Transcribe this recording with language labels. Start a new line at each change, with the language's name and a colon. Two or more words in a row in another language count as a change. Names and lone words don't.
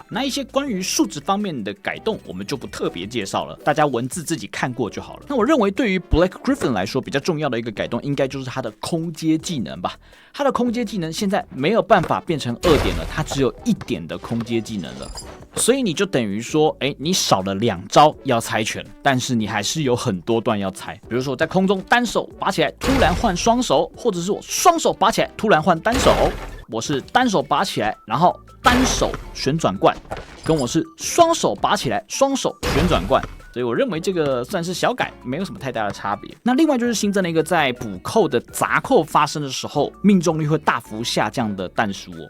Chinese: 那一些關於數值方面的改動，我們就不特別介紹了，大家文字自己看過就好了。那我認為對於 Blake Griffin 來說，比較重要的一個改動，應該就是他的空接技能吧。他的空接技能現在沒有辦法變成2點了，他只有1點的空接技能了。所以你就等於說，你少了2招要猜拳，但是你還是有很多段要猜。比如說我在空中單手拔起來，突然換雙手，或者是我雙手拔起来，突然換單手。我是單手拔起來，然後單手旋轉灌，跟我是雙手拔起來，双手旋轉灌。所以我認為這個算是小改，沒有什麼太大的差別。那另外就是新增了一個在補扣的砸扣發生的時候，命中率會大幅下降的彈書哦。